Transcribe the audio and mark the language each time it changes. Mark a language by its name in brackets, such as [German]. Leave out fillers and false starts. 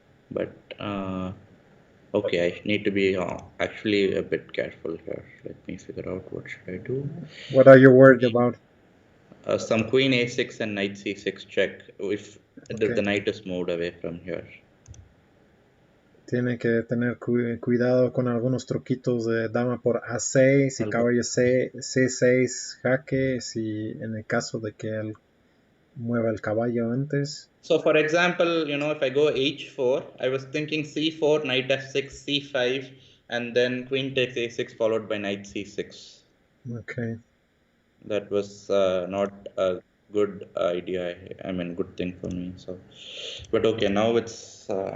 [English] But okay, I need to be actually a bit careful here. Let me figure out what should I do. What are you worried about? Some queen A6 and knight C6 check if Okay. the knight is moved away from here. [Spanish] Tiene que tener cuidado con algunos truquitos de dama por A6 y caballo C6 jaque, si en el caso de que él mueva el caballo antes. [English] So for example, you know, if I go H4, I was thinking C4, knight F6, C5, and then queen takes A6 followed by knight C6. Okay. That was not a good idea. I mean, good thing for me. So, but okay, now it's.